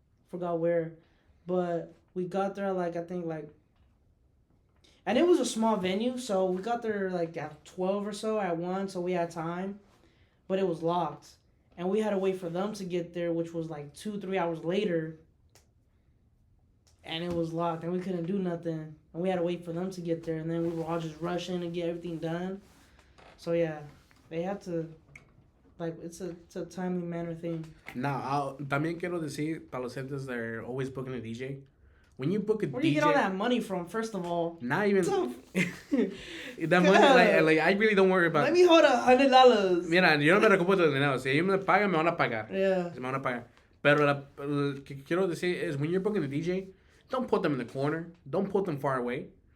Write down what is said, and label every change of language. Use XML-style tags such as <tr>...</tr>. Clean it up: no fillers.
<en>Forgot where, but we got there like I think like, and it was a small venue, so we got there like at 12 or so at 1, so we had time, but it was locked, and we had to wait for them to get there, which was like 2-3 hours later. And it was locked, and we couldn't do nothing. And we had to wait for them to get there, and then we were all just rushing to get everything done. So yeah, they have to, like, it's a timely manner thing. Now,</en> <es>también quiero decir para los gentes</es> <en>that are always booking a DJ, when you book a DJ, where do you get all that money from? First of all, not even that money. Like I really don't worry about. Let me hold $100.</en> <es>Mira, yo no me preocupo del dinero. Si ellos me pagan, me van a pagar.</es> <en>Yeah.</en> <es>Me van a pagar. Pero lo que quiero decir</es> <en>is when you're booking a DJ, don't put them in the corner. Don't put them far away.</en>